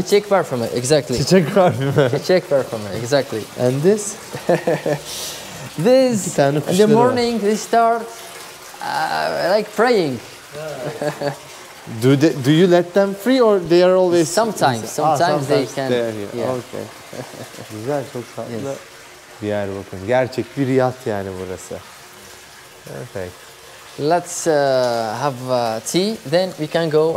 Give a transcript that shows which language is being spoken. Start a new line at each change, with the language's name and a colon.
Turkish: Çiçek
English: perfume, exactly.
Turkish: çiçek parfümü. Çiçek
English: perfume, exactly. And this? This
Turkish: tane
English: in the
Turkish: kuşları var.
English: morning they start like praying. Do you let them free or they are always Sometimes they can. They are here. Yeah. Okay.
Turkish: Güzel, çok tatlı bir yer bakın. Gerçek bir Riyad yani burası.
English: Perfect. Let's have tea, then we can go